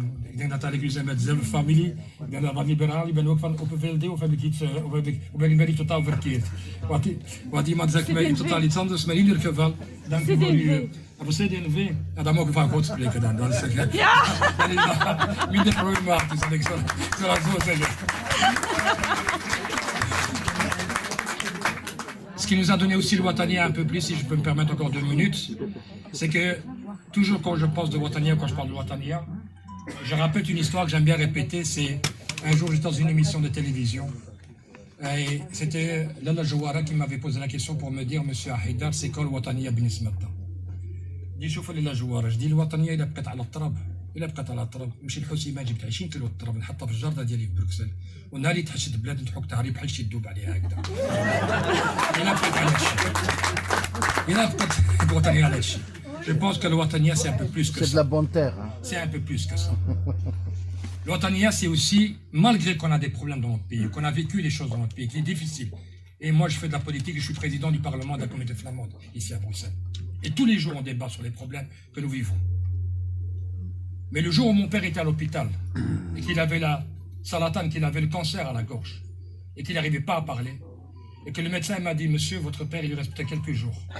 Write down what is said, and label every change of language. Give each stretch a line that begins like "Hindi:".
Dutch: Ik denk dat eigenlijk, u zijn met dezelfde familie. Ik ben wat liberaal, ik ben ook van Open VLD, of heb ik iets, of ben ik totaal verkeerd? Wat iemand zegt mij totaal iets anders, maar in ieder geval, dank u voor uw... Voor CD&V, ja, dan mogen we van God spreken dan, dat is gek. Ja! Dan is dat minder problematisch, ik zal het zo zeggen.
French: Ce qui nous a donné aussi le Watania un peu plus, si je peux me permettre encore 2 minutes, c'est que toujours quand je pense de Watania, quand je parle de Watania, je rappelle une histoire que j'aime bien répéter, c'est un jour j'étais dans une émission de télévision et c'était Lala Jouara qui m'avait posé la question pour me dire, Monsieur Haïdar, c'est quoi le Watania
Arabic: بالنسبة لنا؟ دي شوف لالا جوارة، دي الوطنية إذا بقت على التراب، إذا بقت على التراب نمشي لحسيمة جبت 20 كيلو التراب نحطها في الجردة ديالي في بروكسل ونهار اللي تحشد بلاد نضحك تعريب بحال شي تدوب عليها هكذا. إلا بقت على هادشي. إلا بقت الوطنية على هادشي.
French: Je pense que le Watania c'est un peu plus que ça. C'est de la bonne terre. Hein. C'est un peu plus que ça. Le Watania c'est aussi, malgré qu'on a des problèmes dans notre pays, qu'on a vécu des choses dans notre pays qui est difficile. Et moi je fais de la politique et je suis président du Parlement de la communauté flamande ici à Bruxelles. Et tous les jours, on débat sur les problèmes que nous vivons. Mais le jour où mon père était à l'hôpital, et qu'il avait la salatane, qu'il avait le cancer à la gorge, et qu'il n'arrivait pas à parler, et que le médecin m'a dit, monsieur, votre père, il lui reste peut-être quelques jours.